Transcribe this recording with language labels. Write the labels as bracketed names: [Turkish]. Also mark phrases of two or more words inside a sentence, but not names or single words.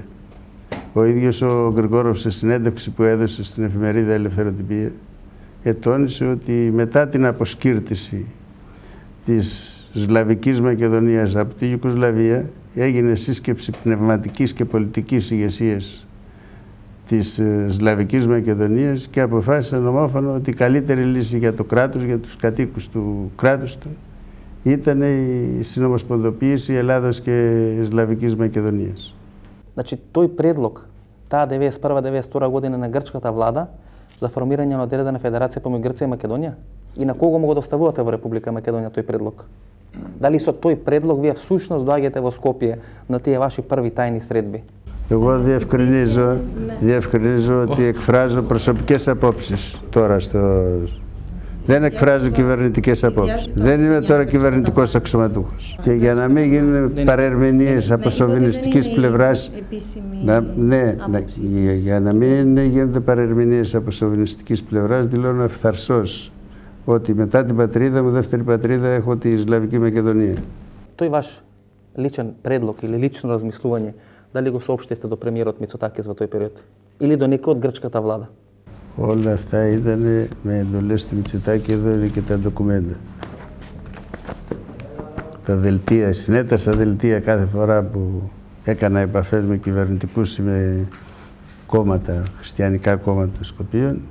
[Greek] Ο ίδιος ο Γρηγόροφ σε συνέντευξη που έδωσε στην εφημερίδα Ελευθεροτυπία ετώνησε ότι μετά την αποσκύρτηση της Σλαβικής Μακεδονίας από τη Ιουγκοσλαβία έγινε σύσκεψη πνευματικής και πολιτικής ηγεσίας της Σλαβικής Μακεδονίας και αποφάσισαν ομόφωνα ότι η καλύτερη λύση για το κράτος, για τους κατοίκους του κράτους του, ήταν η συνομοσπονδοποίηση Ελλάδος και Σλαβικής Μακεδονίας. [Macedonian] Значи, тој предлог, таа 91-92 година на грчката влада за формирање на одредена федерација помеѓу Грција и Македонија? И на кого му го доставувате во Република Македонија тој предлог? Дали со тој предлог вие всушност доаѓате во Скопје на тие ваши први тајни средби? [Greek] Εγώ διευκρινίζω ότι εκφράζω προσωπικές απόψεις τώρα Δεν εκφράζω κυβερνητικές απόψεις. Δεν είμαι τώρα κυβερνητικός αξιωματούχος. Και για να μην γίνουν παρερμηνίες από σοβινιστικής πλευράς, για να μην γίνονται παρερμηνίες από σοβινιστικής πλευράς, δηλώνω ευθαρσώς ότι μετά την πατρίδα μου, δεύτερη πατρίδα, έχω τη Σλαβική Μακεδονία. [Macedonian] Тој ваш личен предлог или лично размислување, дали го соопштивте до премиерот Мицотакис во тој период? Или до некој од грчката влада? [Greek] Όλα αυτά ήταν με εντολές του Μητσοτάκη, εδώ είναι και τα ντοκουμέντα. Τα δελτία, συνέτασα δελτία κάθε φορά που έκανα επαφές με κυβερνητικούς ή με κόμματα, χριστιανικά κόμματα των Σκοπίων.